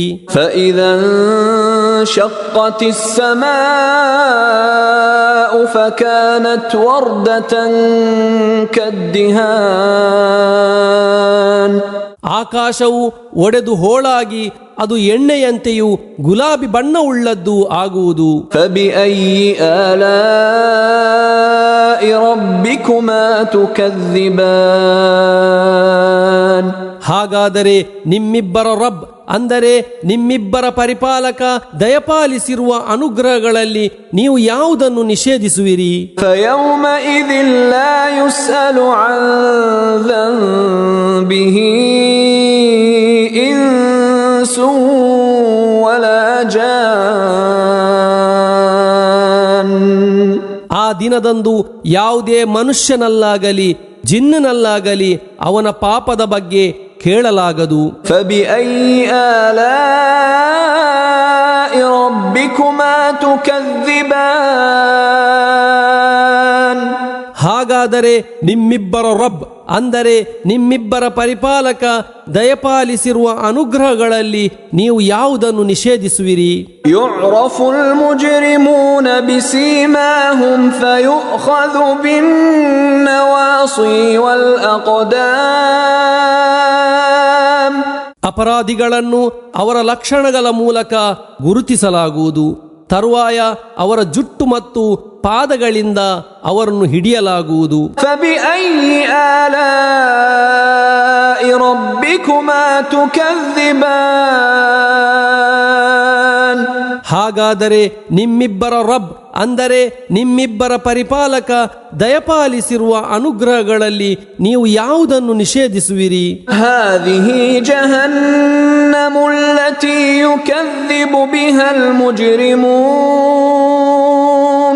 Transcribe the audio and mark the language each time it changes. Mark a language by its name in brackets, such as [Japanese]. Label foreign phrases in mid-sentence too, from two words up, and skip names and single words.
[Arabic] فإذا انشقت السماء فكانت وردة كالدهان [Kannada] ಆಕಾಶವು ಒಡೆದು ಹೋಳಾಗಿ ಅದು ಎಣ್ಣೆಯಂತೆಯೂ ಗುಲಾಬಿ ಬಣ್ಣವುಳ್ಳದ್ದು ಆಗುವುದು. [Arabic] فبأي آلاء ربكما تكذبان [Kannada] ಹಾಗಾದರೆ ನಿಮ್ಮಿಬ್ಬರ ರಬ್ ಅಂದರೆ ನಿಮ್ಮಿಬ್ಬರ ಪರಿಪಾಲಕ ದಯಪಾಲಿಸಿರುವ ಅನುಗ್ರಹಗಳಲ್ಲಿ ನೀವು ಯಾವುದನ್ನು ನಿಷೇಧಿಸುವಿರಿ? [Arabic] فيومئذ لا يسأل عن ذنبه إنس ولا جان [Kannada] ಆ ದಿನದಂದು ಯಾವುದೇ ಮನುಷ್ಯನಲ್ಲಾಗಲಿ ಜಿನ್ನನಲ್ಲಾಗಲಿ ಅವನ ಪಾಪದ ಬಗ್ಗೆ ಕೇಳಲಾಗದು. [Arabic] فبأي آلاء ربكما تكذبان [Kannada] ಹಾಗಾದರೆ ನಿಮ್ಮಿಬ್ಬರ ರಬ್ ಅಂದರೆ ನಿಮ್ಮಿಬ್ಬರ ಪರಿಪಾಲಕ ದಯಪಾಲಿಸಿರುವ ಅನುಗ್ರಹಗಳಲ್ಲಿ ನೀವು ಯಾವುದನ್ನು ನಿಷೇಧಿಸುವಿರಿ? [Arabic] يعرف المجرمون بسيماهم فيؤخذ بالنواصي والأقدام [Kannada] ಅಪರಾಧಿಗಳನ್ನು ಅವರ ಲಕ್ಷಣಗಳ ಮೂಲಕ ಗುರುತಿಸಲಾಗುವುದು. ತರುವಾಯ ಅವರ ಜುಟ್ಟು ಮತ್ತು ಪಾದಗಳಿಂದ ಅವರನ್ನು ಹಿಡಿಯಲಾಗುವುದು. [Arabic] فبأي آلاء ربكما تكذبان [Kannada] ಹಾಗಾದರೆ ನಿಮ್ಮಿಬ್ಬರ ರಬ್ ಅಂದರೆ ನಿಮ್ಮಿಬ್ಬರ ಪರಿಪಾಲಕ ದಯಪಾಲಿಸಿರುವ ಅನುಗ್ರಹಗಳಲ್ಲಿ ನೀವು ಯಾವುದನ್ನು ನಿಷೇಧಿಸುವಿರಿ? [Arabic] هذه جهنم التي يكذب بها المجرمون